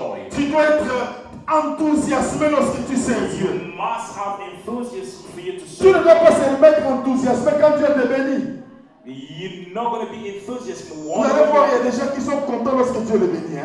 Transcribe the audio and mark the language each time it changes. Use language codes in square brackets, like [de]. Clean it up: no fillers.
[fr] Tu dois être enthousiasmé lorsque tu sers Dieu. Tu ne dois pas se mettre enthousiasmé quand Dieu te bénit. [en] You're not going to be enthusiastic. [fr] Vous allez voir, il y a des gens qui sont contents lorsque Dieu les bénit.